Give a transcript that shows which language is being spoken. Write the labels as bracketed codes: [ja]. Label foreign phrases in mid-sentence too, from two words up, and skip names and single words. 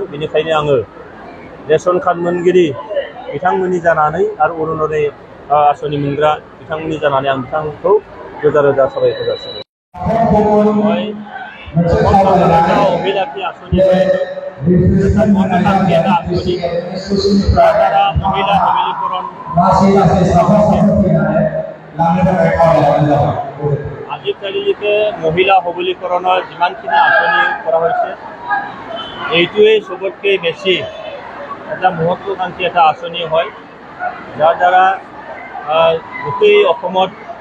[brx] बेनिखायनो आङो रेशन कार्ड मोनगिरि बिथांमोननि जानानै आरो अरुणोदय आसनि मोनग्रा बिथांमोननि जानानै आं बिथांखौ रोजा रोजा साबायखर जासिबाय। [as] অভিলাষী আঁচনি দ্বাৰা মহিলা সবলীকৰণ আজিৰ তাৰিখে মহিলা সবলীকৰণৰ যিমানখিনি আঁচনি কৰা হৈছে এইটোৱেই চবতকৈ বেছি এটা মহত্বাকাংক্ষী এটা আঁচনি হয়, যাৰ দ্বাৰা গোটেই অসমত